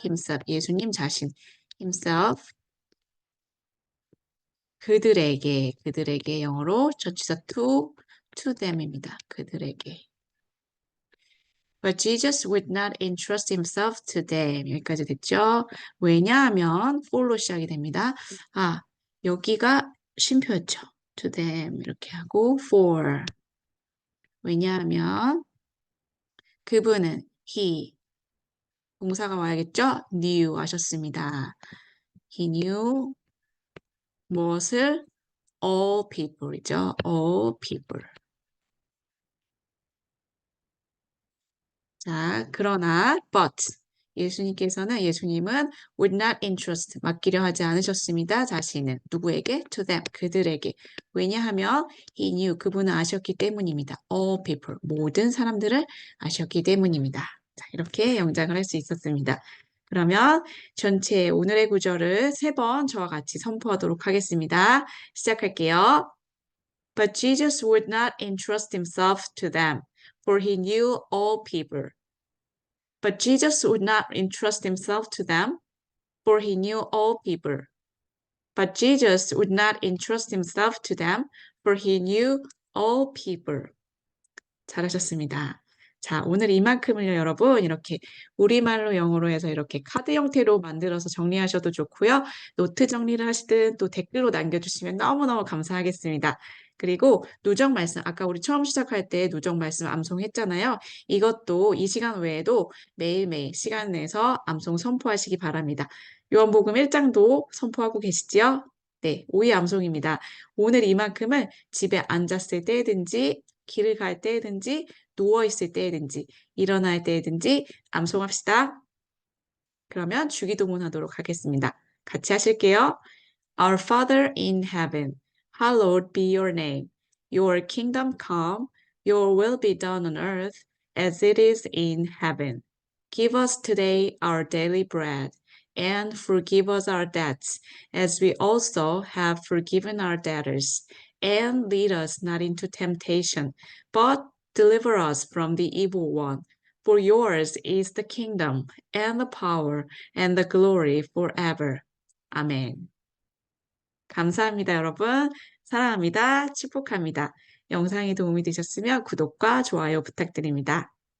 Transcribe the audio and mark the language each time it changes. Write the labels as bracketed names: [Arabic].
[Korean] himself, 예수님 자신, himself, 그들에게 영어로 전치사 [English] to them [Korean] 입니다. 그들에게. [English] But Jesus would not entrust himself to them. [Korean] 여기까지 됐죠? 왜냐하면 for로 시작이 됩니다. 아, 여기가 쉼표였죠. [English] To them [Korean] 이렇게 하고 for. 왜냐하면 그분은 he 동사가 와야겠죠? [English] knew [Korean] 하셨습니다. [English] He knew [Korean] 무엇을? [English] all people이죠. all people. [Korean] 자, 그러나 but 예수님은 [English] would not entrust [Korean] 맡기려 하지 않으셨습니다. 자신은 누구에게? [English] to them [Korean] 그들에게. 왜냐하면 he knew 그분은 아셨기 때문입니다. all people 모든 사람들을 아셨기 때문입니다. 자, 이렇게 영작을 할 수 있었습니다. 그러면 전체 오늘의 구절을 3번 저와 같이 선포하도록 하겠습니다. 시작할게요. [English] But Jesus would not entrust himself to them, for he knew all people. But Jesus would not entrust himself to them, for he knew all people. But Jesus would not entrust himself to them, for he knew all people. [Korean] 잘하셨습니다. 자, 오늘 이만큼을요, 여러분. 이렇게 우리말로 영어로 해서 이렇게 카드 형태로 만들어서 정리하셔도 좋고요. 노트 정리를 하시든 또 댓글로 남겨주시면 너무너무 감사하겠습니다. 그리고 누적 말씀, 아까 우리 처음 시작할 때 누적 말씀 암송했잖아요. 이것도 이 시간 외에도 매일매일 시간 내서 암송 선포하시기 바랍니다. 요한복음 1장도 선포하고 계시지요? 네, 오이 암송입니다. 오늘 이만큼을 집에 앉았을 때든지 길을 갈 때든지 누워있을 때든지, 일어날 때든지 암송합시다. 그러면 주기도문 하도록 하겠습니다. 같이 하실게요. [English] Our Father in heaven, hallowed be your name. Your kingdom come, your will be done on earth as it is in heaven. Give us today our daily bread, and forgive us our debts, as we also have forgiven our debtors. And lead us not into temptation, but deliver us from the evil one. For yours is the kingdom, and the power, and the glory forever. [Korean] 아멘. 감사합니다, 여러분. 사랑합니다. 축복합니다. 영상이 도움이 되셨으면 구독과 좋아요 부탁드립니다.